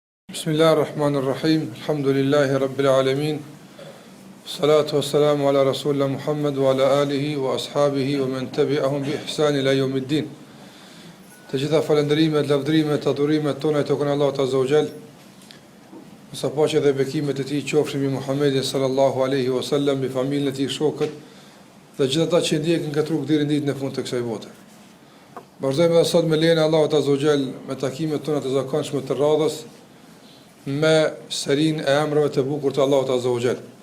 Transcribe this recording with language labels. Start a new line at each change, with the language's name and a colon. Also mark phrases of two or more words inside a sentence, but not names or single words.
Arabic: بسم الله الرحمن الرحيم. الحمد لله رب العالمين. الصلاة والسلام على رسول الله محمد وعلى آله وأصحابه ومن تبعهم بإحسان إلى يوم الدين.
Albanian: Të gjitha falënderimet, lavdrimet, adhurimet tona i takojnë Allahut
Arabic: عز وجل.
Albanian: Sa paqja dhe bekimet e tij qofshin mbi Muhammedin
Arabic: صلى الله عليه وسلم,
Albanian: mbi familjen e tij, shokët dhe gjithë ata që ndjekin këtë rrugë deri në ditën e fundit të kësaj bote. Vazhdojmë edhe sot me lejen e Allahut
Arabic: عز وجل
Albanian: me takimet tona të zakonshme të radhës me serin e emrave të bukur të Allahut
Arabic: عز وجل.